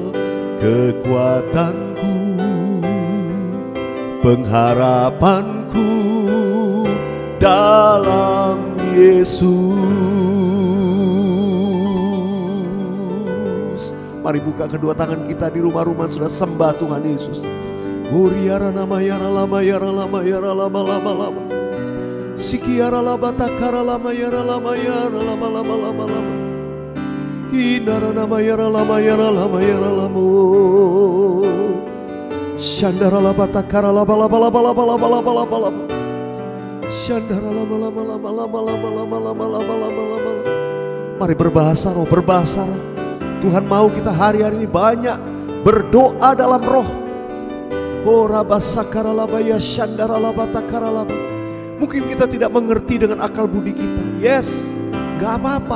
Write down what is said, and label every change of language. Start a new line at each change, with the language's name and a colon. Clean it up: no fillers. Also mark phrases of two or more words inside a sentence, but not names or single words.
Indonesian: Kekuatanku, pengharapanku dalam Yesus. Mari buka kedua tangan kita di rumah-rumah, sudah sembah Tuhan Yesus. Uriara nama yara lama yara lama yara lama lama lama. Sikiara lama takara lama yara lama yara lama lama lama lama. Inara nama yara lama yara lama yara lama. Shandara lama takara lama lama lama lama lama lama lama lama. Shandara lama lama lama lama lama lama lama lama lama lama. Mari berbahasa roh, berbahasa roh. Tuhan mau kita hari-hari ini banyak berdoa dalam roh. Mungkin kita tidak mengerti dengan akal budi kita. Yes, gak apa-apa.